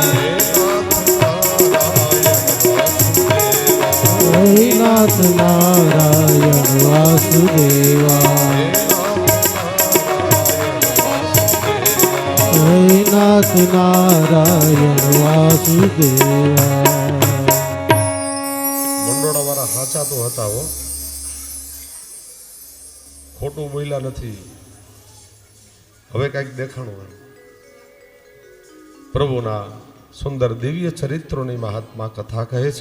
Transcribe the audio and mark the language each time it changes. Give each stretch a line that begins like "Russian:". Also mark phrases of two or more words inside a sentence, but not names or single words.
Sanskrit: हे नाथ नारायण वासुदेवा. हे नाथ नारायण वासुदेवा.
Gujarati: મંડોળા વાળા સાચા તો હતા હો, ખોટું બોલ્યા નથી. હવે કઈક દેખાણું. પ્રભુના સુંદર દિવ્ય ચરિત્રોની મહાત્મા કથા કહે છે.